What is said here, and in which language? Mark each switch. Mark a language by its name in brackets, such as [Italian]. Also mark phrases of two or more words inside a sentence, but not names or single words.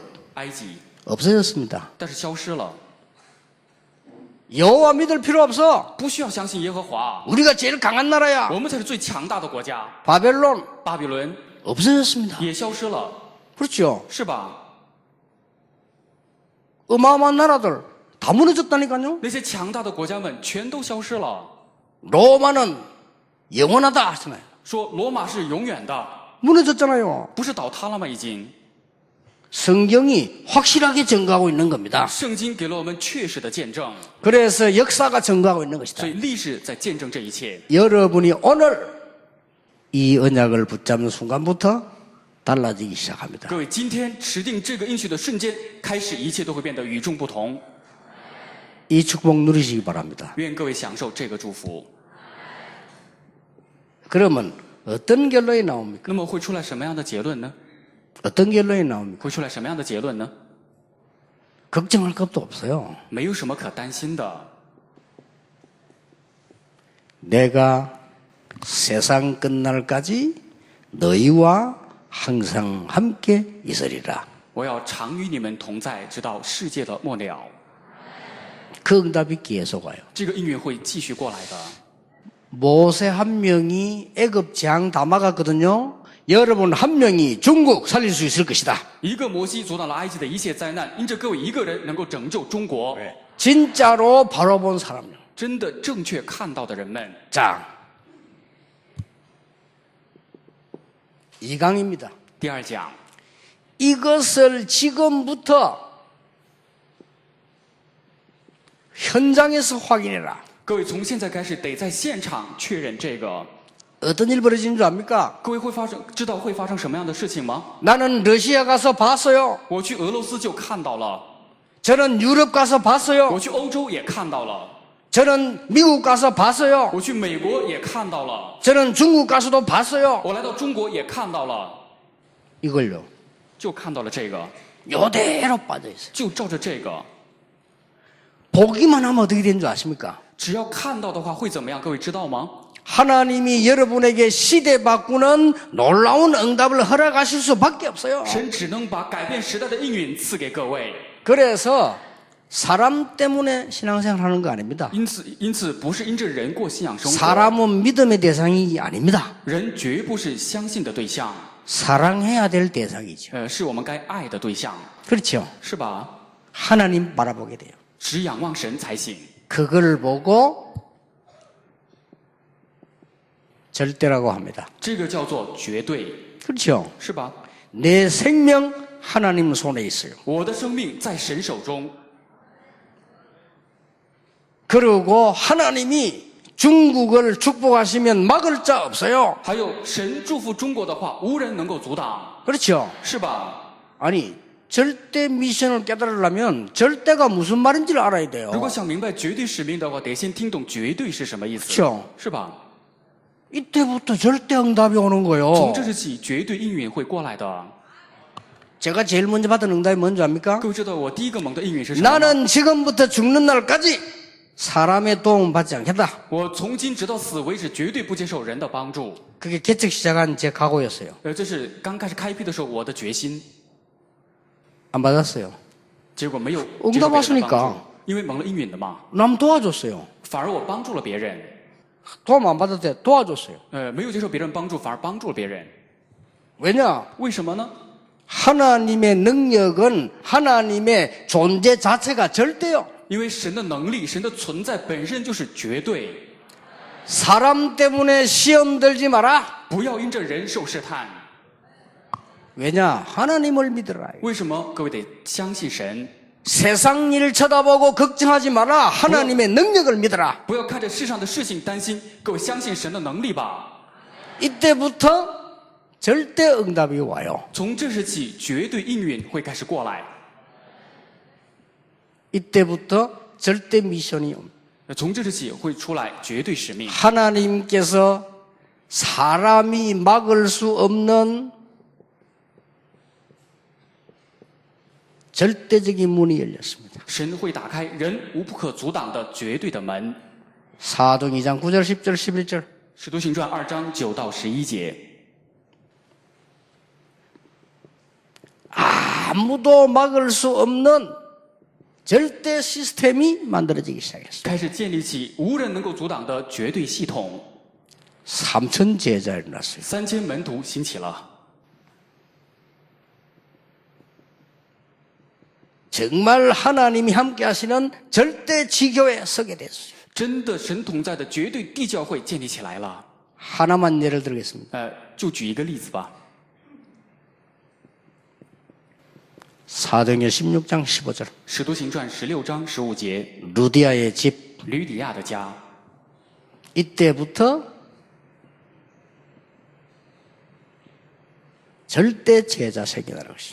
[Chinese] 埃及， [Korean] 없어졌습니다. [Chinese] 但是消失了， [Korean] 여호와 믿을 필요 없어. [Chinese] 不需要相信耶和华， [Korean] 우리가 제일 강한 나라야. [Chinese] 我们才是最强大的国家。 [Korean] 바벨론 [Chinese] 巴比伦 [Korean] 없어졌습니다. [Chinese] 也消失了， [Korean] 그렇죠. [Chinese] 是吧？ [Korean] 어마어마한 나라들 다 무너졌다니까요. [Chinese] 那些强大的国家们全都消失了。 [Korean] 로마는 영원하다 하잖아요. [Chinese] 说罗马是永远的， [Korean] 무너졌잖아요. [Chinese] 不是倒塌了吗？已经， [Korean] 성경이 확실하게 증거하고 있는 겁니다. [Chinese] 圣经给了我们确实的见证， [Korean] 그래서 역사가 증거하고 있는 것이다. [Chinese] 所以历史在见证这一切。 [Korean] 여러분이 오늘 이 언약을 붙잡는 순간부터 달라지기 시작합니다. [Chinese] 各位，今天持定这个应许的瞬间开始，一切都会变得与众不同。 [Korean] 이 축복 누리시기 바랍니다. [Chinese] 愿各位享受这个祝福。 [Korean] 그러면 어떤 결론이 나옵니까? [Chinese] 那么会出来什么样的结论呢？ [Korean] 어떤 결론이 나옵니까? [Chinese] 会出来什么样的结论呢？ [Korean] 걱정할 것도 없어요. [Chinese] 没有什么可担心的。 [Korean] 내가 세상 끝날까지 너희와 항상 함께 있으리라. [Chinese] 我要常与你们同在，直到世界的末了。 [Korean] 그 응답이 계속 와요. [Chinese] 这个应允会继续过来的。 [Korean] 모세 한 명이 애굽 재앙 다 막았거든요. 여러분 한 명이 중국 살릴 수 있을 것이다. [Chinese] 一个摩西阻挡了埃及的一切灾难，因着各位一个人能够拯救中国。 [Korean] 진짜로 바로 본 사람요. [Chinese] 真的正确看到的人们。 [Korean] 자, 2강입니다. [Chinese] 第二讲， [Korean] 이것을 지금부터 현장에서 확인해라. [Chinese] 各位从现在开始得在现场确认这个。 [Korean] 어떤 일 벌어지는 줄 압니까? [Chinese] 各位知道会发生什么样的事情吗？ [Korean] 나는 러시아 가서 봤어요. [Chinese] 我去俄罗斯就看到了， [Korean] 저는 유럽 가서 봤어요. [Chinese] 我去欧洲也看到了， [Korean] 저는 미국 가서 봤어요. [Chinese] 我去美国也看到了， [Korean] 저는 중국 가서도 봤어요. [Chinese] 我来到中国也看到了， [Korean] 이걸요. [Chinese] 就看到了这个， [Korean] 요대로 빠져 있어요. [Chinese] 就照着这个。 [Korean] 보기만 하면 어떻게 되는 줄 아십니까? [Chinese] 只要看到的话会怎么样？各位知道吗？ [Korean] 하나님이 여러분에게 시대 바꾸는 놀라운 응답을 허락하실 수밖에 없어요. [Chinese] 神只能把改变时代的应允赐给各位。 [Korean] 그래서 사람 때문에 신앙생활 하는 거 아닙니다. [Chinese] 因此不是因着人过信仰生活， [Korean] 사람은 믿음의 대상이 아닙니다. [Chinese] 人绝不是相信的对象， [Korean] 사랑해야 될 대상이죠. [Chinese] 是我们该爱的对象， [Korean] 그렇죠. [Chinese] 是吧？ [Korean] 하나님 바라보게 돼요. [Chinese] 只仰望神才行。 [Korean] 그걸 보고 절대라고 합니다. [Chinese] 这个叫做绝对， [Korean] 그렇죠. [Chinese] 是吧？ [Korean] 내 생명 하나님 손에 있어요. [Chinese] 我的生命在神手中， [Korean] 그리고 하나님이 중국을 축복하시면 막을 자 없어요. [Chinese] 还有神祝福中国的话，无人能够阻挡， [Korean] 그렇죠. [Chinese] 是吧？ [Korean] 아니 절대 미션을 깨달으려면 절대가 무슨 말인지를 알아야 돼요. [Chinese] 如果想明白绝对使命的话，得先听懂绝对是什么意思， [Korean] 그렇죠. [Chinese] 是吧？ [Korean] 이때부터 절대 응답이 오는 [Chinese] 从 [Korean] 거예요. [Chinese] 这时起，绝对应允会过来的。 [Korean] 제가 제일 먼저 받은 응답이 뭔지 압니까? [Chinese] 各位知道我第一个蒙的应允是什么吗？ [Korean] 나는 지금부터 죽는 날까지 사람의 도움 받지 않겠다. [Chinese] 我从今直到死为止，绝对不接受人的帮助。 [Korean] 그게 개척 시작한 제 각오였어요. [Chinese] 这是刚开始开辟的时候我的决心， [Korean] 안 받았어요. [Chinese] 结果没有 [Korean] 응답 [Chinese] 接受别人的 [Korean] 왔으니까 [Chinese] 帮助，因为蒙了应允的嘛， [Korean] 남 도와줬어요. [Chinese] 反而我帮助了别人。 [Korean] 도움 안 받을 때 도와줬어요. [Chinese] 没有接受别人帮助，反而帮助了别人。 [Korean] 왜냐? [Chinese] 为什么呢？ [Korean] 하나님의 능력은 하나님의 존재 자체가 절대요. [Chinese] 因为神的能力、神的存在本身就是绝对， [Korean] 사람 때문에 시험 들지 마라. [Chinese] 不要因着人受试探。 [Korean] 왜냐? 하나님을 믿으라. [Chinese] 为什么？各位得相信神， [Korean] 세상 일 쳐다보고 걱정하지 마라. 하나님의 능력을 믿어라. [Chinese] 不要看着世上的事情担心。各位相信神的能力吧。 [Korean] 이때부터 절대 응답이 와요. [Chinese] 从这时起，绝对应允会开始过来。 [Korean] 이때부터 절대 미션이 옵니다. [Chinese] 从这时起会出来绝对使命。 [Korean] 하나님께서 사람이 막을 수 없는 절대적인 문이 열렸습니다. [Chinese] 神会打开人无不可阻挡的绝对的门。 [Korean] 사도행 2장 9절 10절 11절 [Chinese] 使徒行传2章9到11节， [Korean] 아무도 막을 수 없는 절대 시스템이 만들어지기 시작했어요. [Chinese] 开始建立起无人能够阻挡的绝对系统。 [Korean] 3천 제자 일어났어요. [Chinese] 3000 门徒兴起了， [Korean] 정말 하나님이 함께 하시는 절대 지교에 서게 됐어요. [Chinese] 真的神同在的绝对地教会建立起来了。 [Korean] 하나만 예를 들겠습니다. [Chinese] 就举一个例子吧， [Korean] 사도행전 16장 15절 [Chinese] 使徒行传16章15节， [Korean] 루디아의 집 [Chinese] 吕底亚的家， [Korean] 이때부터 절대 제자 생겨나는 것이죠.